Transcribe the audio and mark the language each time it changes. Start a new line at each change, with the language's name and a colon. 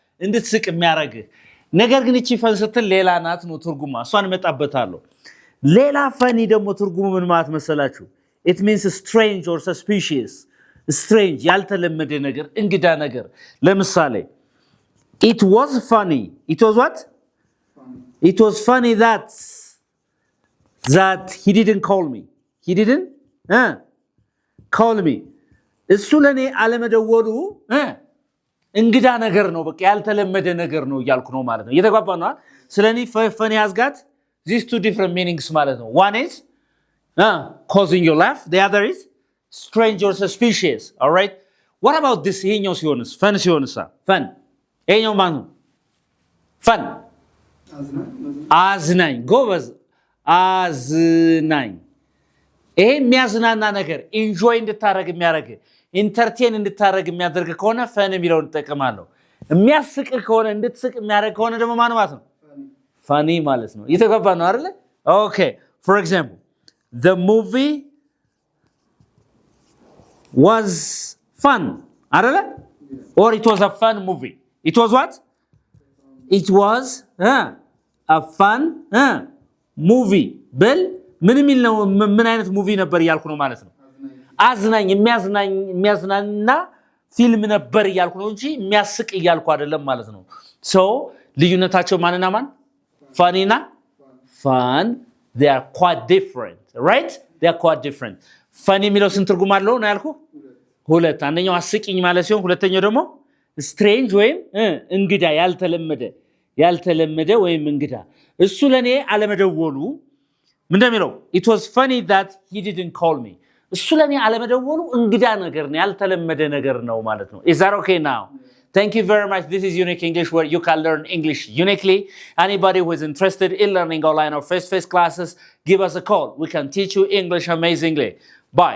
Amharic: እንድትስቅ የሚያደርግህ ነገር ግን እቺ ፈን ስትል ሌላ ናት ነው ትርጉማ። እሷን እመጣበታለሁ። ሌላ ፈኒ ደግሞ ትርጉሙ ምን ማለት መሰላችሁ?
English: It means strange or suspicious.
Amharic: Strange, ያልተለመደ ነገር፣ እንግዳ ነገር። ለምሳሌ
English: it was funny. It was what? It was funny that he didn't call me. He didn't call me.
Amharic: እሱ ለኔ አለመደወሉ እንግዳ ነገር ነው፣ በቃ ያልተለመደ ነገር ነው እያልኩ ነው ማለት ነው። እየተጓባ ነው። ስለኔ
English: funny has got these two different meanings
Amharic: ማለት ነው.
English: One is causing you laugh, the other is strange or suspicious. All right, what about this?
Amharic: ይሄኛው ሲሆንስ ፈን ሲሆንሳ ፈን ይሄኛው ማን ነው? ፈን አዝናኝ ጎበዝ አዝናኝ። ይሄ የሚያዝናና ነገር ኢንጆይ እንድታረግ የሚያደርግ ኢንተርቴን እንድታረግ የሚያደርግ ከሆነ ፈን የሚለውን እንጠቀማለሁ። የሚያስቅ ከሆነ እንድትስቅ የሚያደርግ ከሆነ ደግሞ ማን ማለት ነው? ፈኒ ማለት ነው። እየተገባ ነው አይደል?
English: Okay, for example, the movie was fun.
Amharic: አይደለ?
English: Or it was a fun movie. It was what? It was a fun movie.
Amharic: በል ምን የሚል ነው? ምን አይነት ሙቪ ነበር እያልኩ ነው ማለት ነው። አዝናኝ የሚያዝናና ፊልም ነበር እያልኩ ነው እንጂ የሚያስቅ እያልኩ አይደለም ማለት ነው። so ልዩነታቸው ማንና ማን?
English: funny እና fun, they are quite different, right? They are quite different.
Amharic: funny የሚለው ስንት ትርጉም አለው ነው ያልኩ? ሁለት። አንደኛው አስቂኝ ማለት ሲሆን ሁለተኛው ደግሞ strange ወይም እንግዳ፣ ያልተለመደ ወይም እንግዳ። እሱ ለኔ አለመደወሉ ምን እንደሚለው
English: it was funny that he didn't call me.
Amharic: እሱ ለኔ አለመደወሉ እንግዳ ነገር ነው፣ ያልተለመደ ነገር ነው ማለት ነው.
English: Is that okay now? Thank you very much. This is Unique English, where you can learn English uniquely. Anybody who is interested in learning online or face-to-face classes, give us a call. We can teach you English amazingly. Bye.